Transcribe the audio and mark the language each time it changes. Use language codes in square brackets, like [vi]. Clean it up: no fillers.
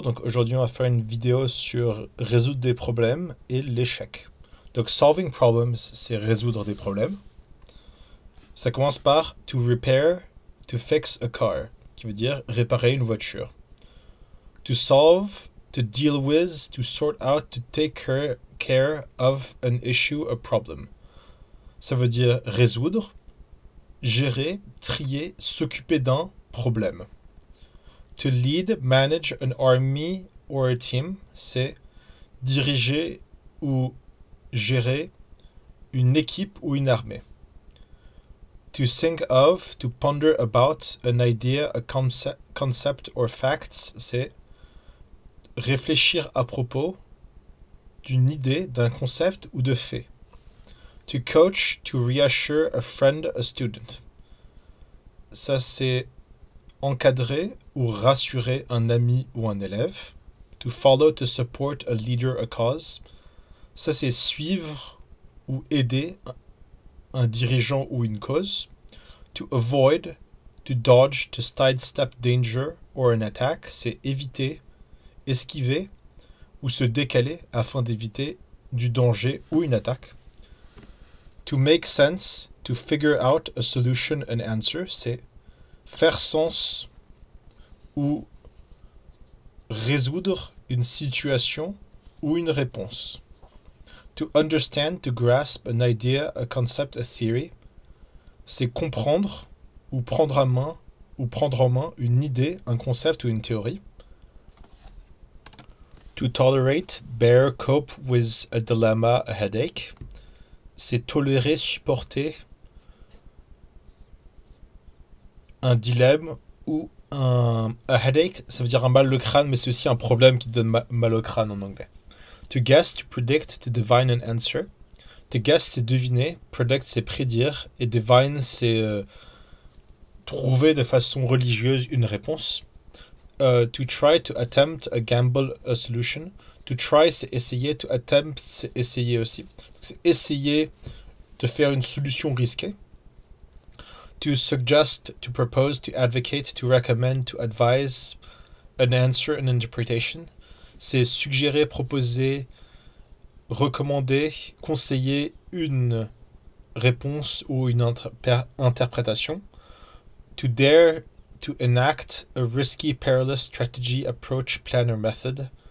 [fr] Donc aujourd'hui, on va faire une vidéo sur résoudre des problèmes et l'échec. Donc [en] solving problems, [fr] c'est résoudre des problèmes. Ça commence par [en] to repair, to fix a car, [fr] qui veut dire réparer une voiture. [en] To solve, to deal with, to sort out, to take care of an issue, a problem. [fr] Ça veut dire résoudre, gérer, trier, s'occuper d'un problème. [en] To lead, manage an army or a team, [fr] c'est diriger ou gérer une équipe ou une armée. [en] To think of, to ponder about an idea, a concept or facts, [fr] c'est réfléchir à propos d'une idée, d'un concept ou de fait. [en] To coach, to reassure a friend, a student. [fr] Ça, c'est encadrer ou rassurer un ami ou un élève. [en] To follow, to support a leader, a cause. [fr] Ça, c'est suivre ou aider un dirigeant ou une cause. [en] To avoid, to dodge, to sidestep danger or an attack. [fr] C'est éviter, esquiver ou se décaler afin d'éviter du danger ou une attaque. [en] To make sense, to figure out a solution, an answer. [fr] C'est faire sens ou résoudre une situation ou une réponse. [en] To understand, to grasp an idea, a concept, a theory. [fr] C'est comprendre ou prendre en main une idée, un concept ou une théorie. [en] To tolerate, bear, cope with a dilemma, a headache. [fr] C'est tolérer, supporter un dilemme ou [en] a headache, [fr] ça veut dire un mal de crâne, mais c'est aussi un problème qui donne mal au crâne en anglais. [en] To guess, to predict, to divine an answer. To guess, [fr] c'est deviner, [en] predict, [fr] c'est prédire, et [en] divine, [fr] c'est trouver de façon religieuse une réponse. [en] To try, to attempt, a gamble, a solution. To try, [fr] c'est essayer, [en] to attempt, [fr] c'est essayer aussi. Donc, c'est essayer de faire une solution risquée. [en] To suggest, to propose, to advocate, to recommend, to advise, an answer, an interpretation. [fr] C'est suggérer, proposer, recommander, conseiller une réponse ou une interprétation. [en] To dare, to enact a risky, perilous strategy, approach, plan or method.